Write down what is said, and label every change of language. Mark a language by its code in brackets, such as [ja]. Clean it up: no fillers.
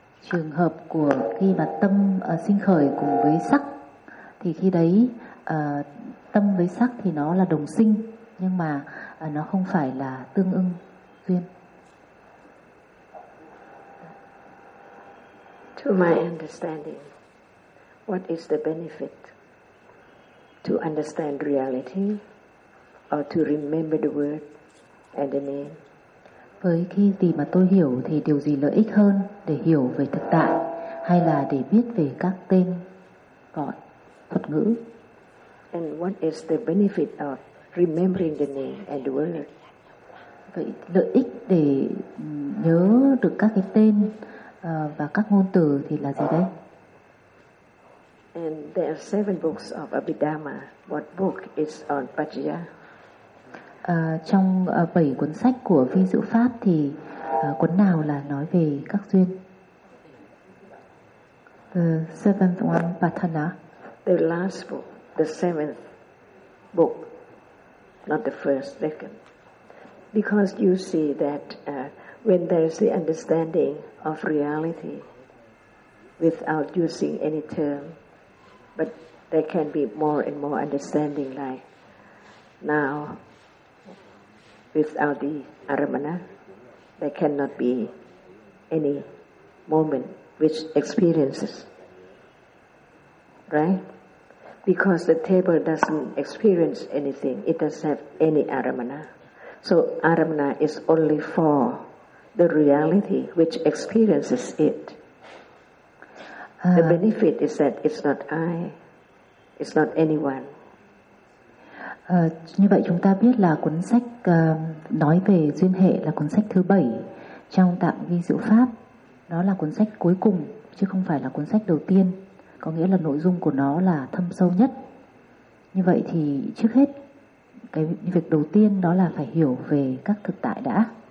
[vi] Trường hợp của khi mà tâm sinh khởi cùng với sắc, thì khi đấy tâm với sắc thì nó là đồng sinh, nhưng mà nó không phải là tương ưng duyên. [en] To my understanding, what is the benefit to understand reality or to remember the word and the name? [vi] Với khi gì mà tôi hiểu thì điều gì lợi ích hơn để hiểu về thực tại hay là để biết về các tên gọi thuật ngữ? [en] And what is the benefit of remembering the name and the word? [vi] Vậy lợi ích để nhớ được các cái tên và các ngôn từ thì là gì đây? [en] And there are 7 books of Abhidhamma. What book is on Paccaya? [vi] Trong 7 cuốn sách của Vi Diệu Pháp thì cuốn nào là nói về các duyên? [en] The 7th one, Patthana. The last book, the 7th book, not the 1st, 2nd. Because you see that when there is the understanding of reality without using any term, but there can be more and more understanding like now, without the aramana, there cannot be any moment which experiences, right? Because the table doesn't experience anything. It doesn't have any aramana. So aramana is only for the reality which experiences it. The benefit is that it's not I, it's not anyone. [vi] Như vậy chúng ta biết là cuốn sách nói về duyên hệ là cuốn sách thứ 7 trong tạng Vi Diệu Pháp. Đó là cuốn sách cuối cùng chứ không phải là cuốn sách đầu tiên, có nghĩa là nội dung của nó là thâm sâu nhất. Như vậy thì trước hết cái việc đầu tiên đó là phải hiểu về các thực tại đã.